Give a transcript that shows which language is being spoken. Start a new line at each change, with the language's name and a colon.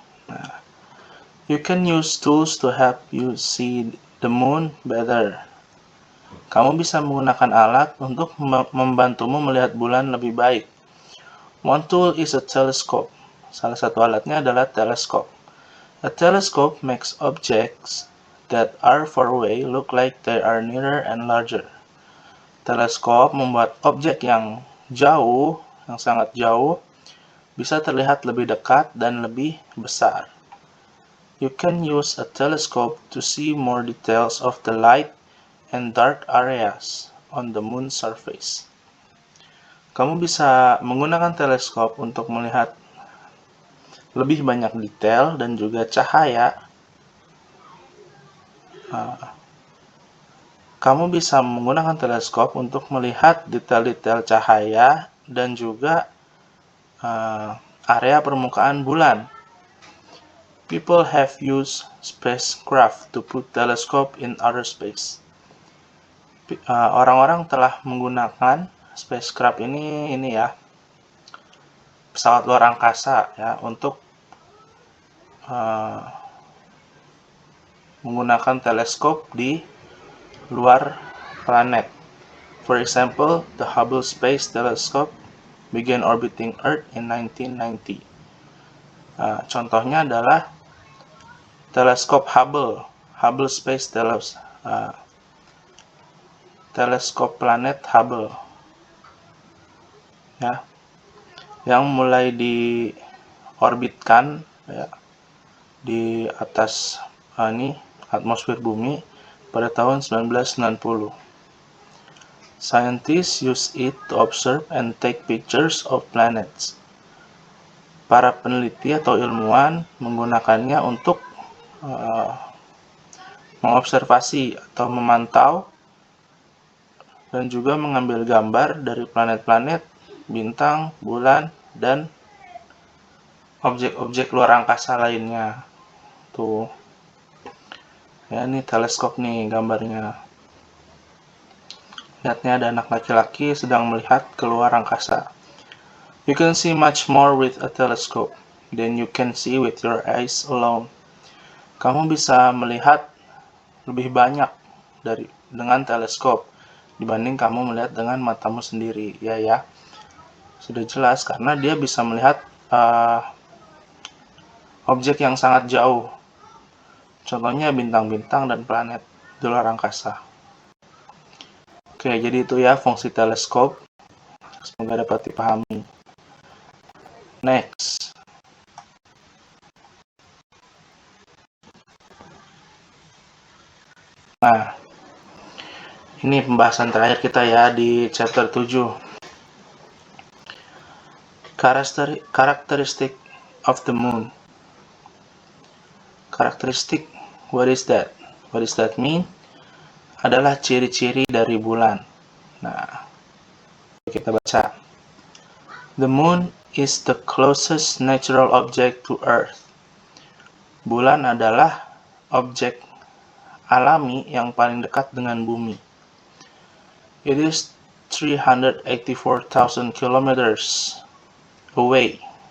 English: Nah, you can use tools to help you see the moon better.
Indonesian: Kamu bisa menggunakan alat untuk membantumu melihat bulan lebih baik.
English: One tool is a telescope.
Indonesian: Salah satu alatnya adalah teleskop.
English: A telescope makes objects that are far away look like they are nearer and larger.
Indonesian: Teleskop membuat objek yang jauh, yang sangat jauh, bisa terlihat lebih dekat dan lebih besar.
English: You can use a telescope to see more details of the light and dark areas on the moon's surface.
Indonesian: Kamu bisa menggunakan teleskop untuk melihat lebih banyak detail dan juga cahaya. Kamu bisa menggunakan teleskop untuk melihat detail-detail cahaya dan juga area permukaan bulan.
English: People have used spacecraft to put telescope in outer space.
Indonesian: Orang-orang telah menggunakan spacecraft ini ya, pesawat luar angkasa ya, untuk menggunakan teleskop di luar planet.
English: For example, the Hubble Space Telescope began orbiting Earth in 1990.
Indonesian: Contohnya adalah teleskop Hubble Space teleskop planet Hubble, ya, yang mulai diorbitkan, ya, di atas atmosfer bumi pada tahun 1990.
English: Scientists use it to observe and take pictures of planets.
Indonesian: Para peneliti atau ilmuwan menggunakannya untuk mengobservasi atau memantau dan juga mengambil gambar dari planet-planet, bintang, bulan, dan objek-objek luar angkasa lainnya. Tuh. Ya, ini teleskop nih gambarnya. Lihatnya ada anak laki-laki sedang melihat keluar angkasa.
English: You can see much more with a telescope than you can see with your eyes alone.
Indonesian: Kamu bisa melihat lebih banyak dengan teleskop dibanding kamu melihat dengan matamu sendiri, ya. Sudah jelas karena dia bisa melihat objek yang sangat jauh. Contohnya bintang-bintang dan planet di luar angkasa. Oke, jadi itu ya fungsi teleskop. Semoga dapat dipahami. Next. Nah, ini pembahasan terakhir kita ya di chapter 7.
English: Characteristic of the moon.
Indonesian: Karakteristik,
English: what is that? What does that mean?
Indonesian: Adalah ciri-ciri dari bulan. Nah, kita baca.
English: The moon is the closest natural object to Earth.
Indonesian: Bulan adalah objek alami yang paling dekat dengan bumi.
English: It is 384,000 kilometers away.